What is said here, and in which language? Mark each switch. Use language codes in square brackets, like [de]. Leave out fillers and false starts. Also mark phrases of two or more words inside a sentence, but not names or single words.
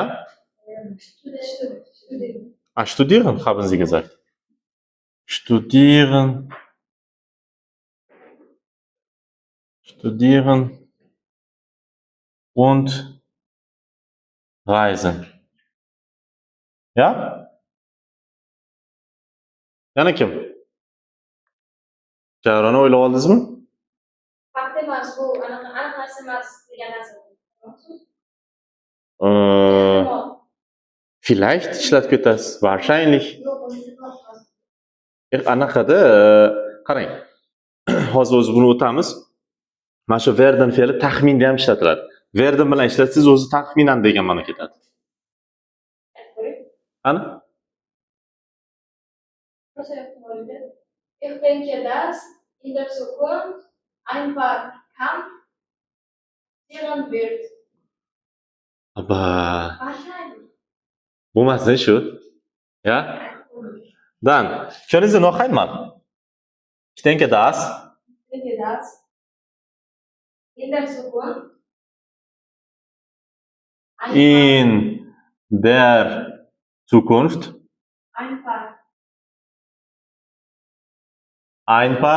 [de] Studieren. Ah, studieren, haben Sie gesagt. Studieren. Studieren und reisen. Ja? [uz] Yana kim? Javroni o'ylab oldingizmi? Fakt emas, bu aniq narsa emas degan narsa. Vielleicht ishlatib ketasiz. [de] Wahrscheinlich. [uz] Yo'q, o'zi boshqa. Anaqada, qarang. Hozir o'zi buni o'tamiz. Mana shu werden fe'li taxminda ham ishlatiladi. Werden bilan ishlatsangiz o'zi taxminan degan ma'no ketadi. Ana? [de] Ich denke, dass in der Zukunft ein paar Kampf passieren wird. Aber Wahrscheinlich. [uz] bo'lmasdi shu. [de] Ja? Dann, können Sie noch einmal? Ich denke, dass Ich denke, dass in der Zukunft in der Zukunft ein paar